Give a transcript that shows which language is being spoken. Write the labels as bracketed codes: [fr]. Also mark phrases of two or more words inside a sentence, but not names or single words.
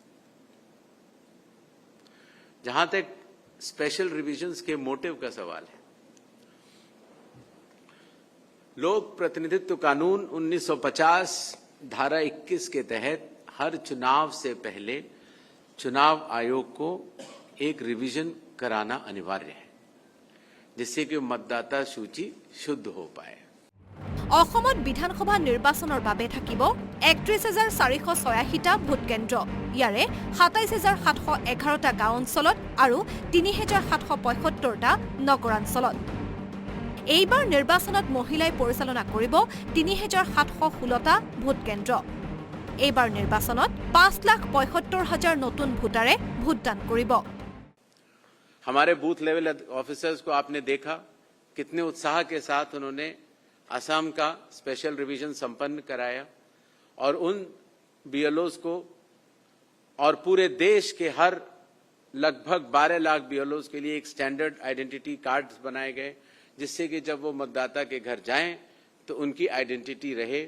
[hi] जहां तक [en] special revisions [hi] के मोटिव का सवाल है, लोक प्रतिनिधित्व कानून 1950 धारा 21 के तहत हर चुनाव से पहले चुनाव आयोग को एक रिवीजन कराना अनिवार्य है, जिससे कि मतदाता सूची शुद्ध हो पाए। [as] অসমত বিধানসভা নিৰ্বাচনৰ বাবে থাকিব 31,486টা ভোট কেন্দ্ৰ। ইয়াৰে 27,711টা গাঁও অঞ্চলত আৰু 3,775টা নগৰাঞ্চলত। এইবাৰ নিৰ্বাচনত মহিলাই পৰিচালনা কৰিব 3,716টা ভোট কেন্দ্ৰ। এইবাৰ নিৰ্বাচনত 5,75,000 নতুন ভোটাৰে ভোটদান কৰিব। [hi] हमारे [en] booth level officers [hi] को आपने देखा कितने उत्साह के साथ उन्होंने असम का [en] special revision [hi] संपन्न कराया और उन बीएलओज को और पूरे देश के हर लगभग 12 लाख बीएलओज के लिए एक [en] standard identity cards [hi] बनाए गए, जिससे कि जब वो मतदाता के घर जाएं तो उनकी आइडेंटिटी रहे।